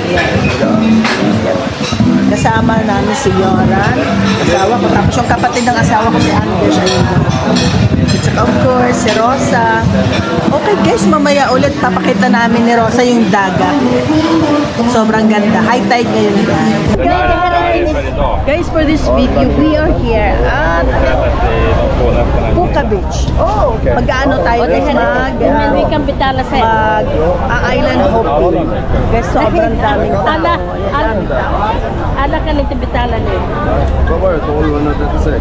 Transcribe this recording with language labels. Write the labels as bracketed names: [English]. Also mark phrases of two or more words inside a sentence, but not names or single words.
[Filipino] Kasama namin si Yoran, asawa ko. Tapos yung kapatid ng asawa ko si Anders. Ayun. At saka [English] of course, [Filipino] si Rosa. [English] Okay guys, [Filipino] mamaya ulit papakita namin ni Rosa yung dagat. Sobrang ganda. [English] High tide [Filipino] ngayon guys. Guys, [English] for this video, we are here at Puka Beach. [Filipino] Oh, mag-ano tayo guys? Hindi kang bitala sa [English] Island hopping. [Filipino] Guys, sobrang daming tao. Ala ka ng tibitala niyo. [Swedish] Vad var det? 1236?